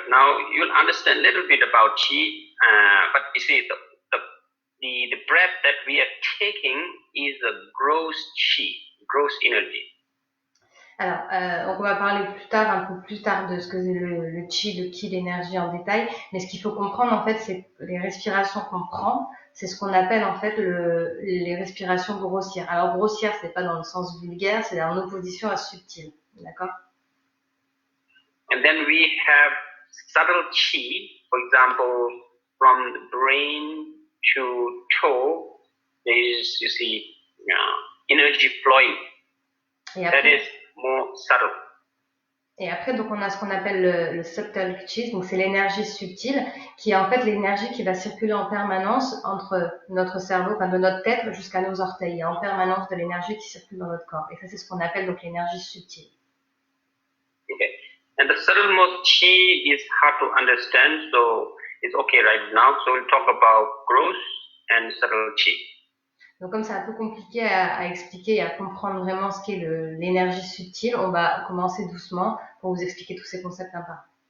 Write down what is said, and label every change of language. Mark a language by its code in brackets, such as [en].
[en] Now you'll understand a little bit about Qi, but you see the breath that we are taking is a gross Qi, gross energy. [fr] Alors, donc on va parler un peu plus tard de ce que c'est le Qi, l'énergie en détail. Mais ce qu'il faut comprendre en fait, c'est les respirations qu'on prend, c'est ce qu'on appelle en fait les respirations grossières. Alors grossière, c'est pas dans le sens vulgaire, c'est en opposition à subtil, d'accord? [en] And then we have subtle Qi, for example, from the brain to toe, there is, you see, energy flowing. That is more subtle. [fr] Et après, donc, on a ce qu'on appelle le subtle Qi, donc c'est l'énergie subtile, qui est en fait l'énergie qui va circuler en permanence entre notre cerveau, enfin de notre tête jusqu'à nos orteils. Il y a en permanence de l'énergie qui circule dans notre corps. Et ça, c'est ce qu'on appelle donc l'énergie subtile. [en] Okay. And the subtlemost Qi is hard to understand, so it's okay right now. So we'll talk about gross and subtle Qi. [fr] Donc comme c'est un peu compliqué à expliquer et à comprendre vraiment ce qu'est l'énergie subtile, on va commencer doucement pour vous expliquer tous ces concepts un par